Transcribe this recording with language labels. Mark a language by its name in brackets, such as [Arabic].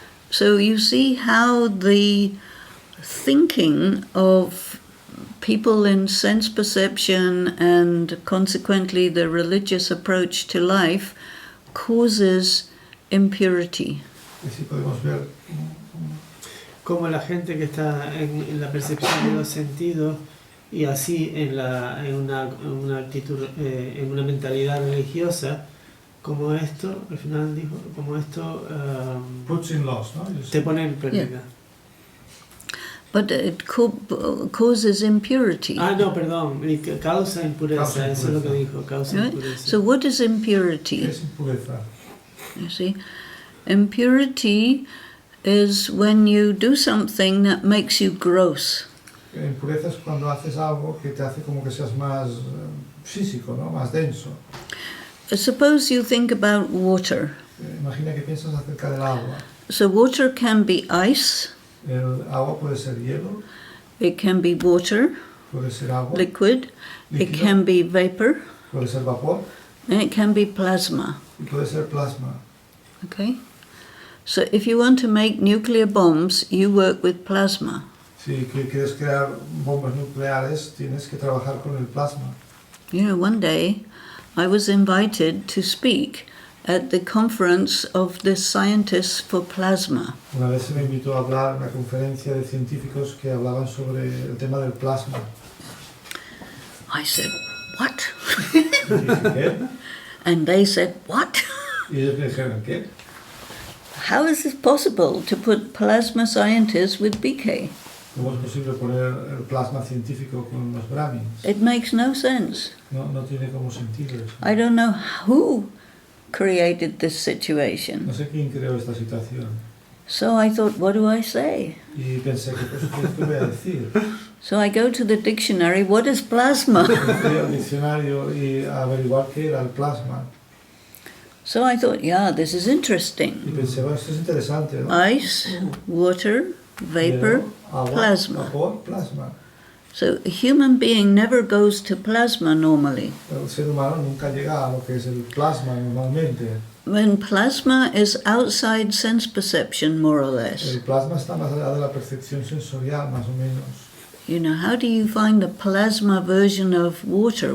[English] So you see how the thinking of people in sense perception and consequently the religious approach to life causes impurity. [Spanish] Y así podemos ver Como la gente que está en la percepción de los sentidos y así en una actitud, en una mentalidad religiosa, como esto, al final dijo, como esto [English] puts in loss, ¿no? [Spanish] te pone en pérdida. [English] But it causes impurity. [Spanish] Ah, no, perdón, causa impureza, Causa eso es lo que impureza. dijo, causa [English] Right? [Spanish] impureza. [English] So what is impurity? [Spanish] Es impureza. [English] You see, impurity is when you do something that makes you gross. [Spanish] Impureza es cuando haces algo que te hace como que seas más físico, ¿no? Más denso. [English] Suppose you think about water. [Spanish] Imagina que piensas acerca del agua. [English] So water can be ice, [Spanish] El agua puede ser hielo, [English] it can be water, [Spanish] puede ser agua, [English] liquid, it [Spanish] líquido, [English] can be vapor, [Spanish] puede ser vapor [English] and it can be plasma. [Spanish] y puede ser plasma. [English] Okay? So if you want to make nuclear bombs, you work with plasma. [Spanish] Si quieres crear bombas nucleares, tienes que trabajar con el plasma. [English] You know, one day I was invited to speak at the conference of the scientists for plasma. [Spanish] Una vez se me invitó a hablar en una conferencia de científicos que hablaban sobre el tema del plasma. [English] I said, what? [Spanish] Y dije, ¿qué? [English] And they said, what? [Spanish] Y ellos me dijeron, ¿qué? [English] How is it possible to put plasma scientists with BK? [Spanish] ¿Cómo es posible poner el plasma científico con los Brahmins? [English] It makes no sense. [Spanish] No tiene como sentido eso. [English] I don't know who created this situation. [Spanish] No sé quién creó esta situación. [English] So I thought, what do I say? [Spanish] Y pensé, ¿qué voy a decir? [English] So I go to the dictionary, what is plasma? [Spanish] Fui al diccionario y a averiguar qué era el plasma. [English] So I thought, yeah, this is [Spanish] Y [English] interesting. [Spanish] pensé, bueno, esto es interesante, ¿no? [English] Ice, water, vapor, [Spanish] Hielo, agua, [English] plasma. [Spanish] vapor, plasma. [English] So a human being never goes to plasma normally. [Spanish] El ser humano nunca llega a lo que es el plasma normalmente. [English] When plasma is outside sense perception, more or less. [Spanish] El plasma está más allá de la percepción sensorial, más o menos. [English] You know, how do you find the plasma version of water?